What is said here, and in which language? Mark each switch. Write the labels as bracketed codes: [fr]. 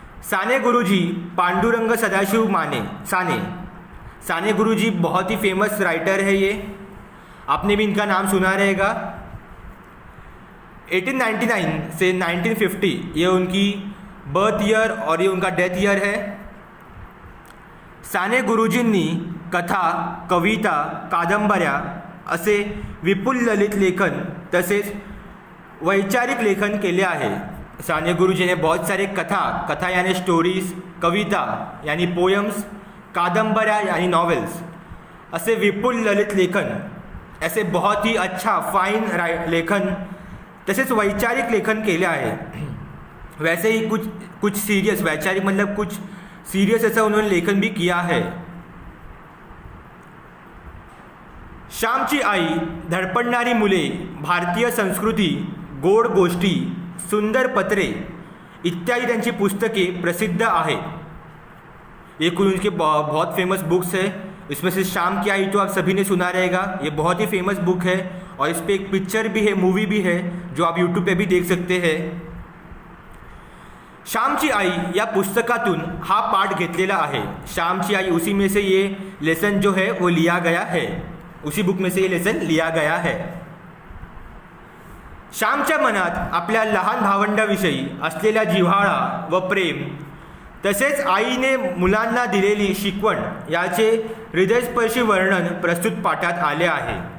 [mr] साने गुरुजी पांडुरंग सदाशिव माने साने। [hi] साने गुरुजी बहुत ही famous writer है। ये आपने भी इनका नाम सुना रहेगा। 1899 से 1950 ये उनकी बर्थ ईयर और ये उनका डेथ ईयर है। [mr] साने गुरुजींनी कथा, कविता, कादंबऱ्या असे विपुल ललित लेखन तसेच वैचारिक लेखन केले आहे। [hi] साने गुरुजीने बहुत सारे कथा यानी स्टोरीज, कविता यानी पोयम्स, कादंबऱ्या यानी नॉवेल्स, [mr] असे विपुल ललित लेखन, [hi] ऐसे बहुत ही अच्छा फाइन लेखन [mr] तसेच वैचारिक लेखन केले आहे। [hi] वैसे ही कुछ सीरियस, वैचारिक मतलब कुछ सीरियस ऐसा उन्होंने लेखन भी किया है। [mr] श्यामची आई, धडपडणारी मुले, भारतीय संस्कृती, गोड गोष्टी, सुंदर पत्रे इत्यादि त्यांची पुस्तके प्रसिद्ध आहे। [hi] ये कुछ उनके बहुत फेमस बुक्स है। इसमें से श्याम की आई तो आप सभी ने सुना रहेगा। ये बहुत ही फेमस बुक है और इस पर एक पिक्चर भी है, मूवी भी है, जो आप यूट्यूब पे भी देख सकते हैं। [mr] श्यामची आई या पुस्तकातून हा पाठ घेतलेला आहे। [hi] श्यामची आई, उसी में से ये लेसन जो है वो लिया गया है। उसी बुक में से ये लेसन लिया गया है। [mr] श्यामच्या मनात आपल्या लहान भावंडाविषयी असलेला जिव्हाळा व प्रेम तसेच आईने मुलांना दिलेली शिकवण याचे हृदयस्पर्शी वर्णन प्रस्तुत पाठात आले आहे।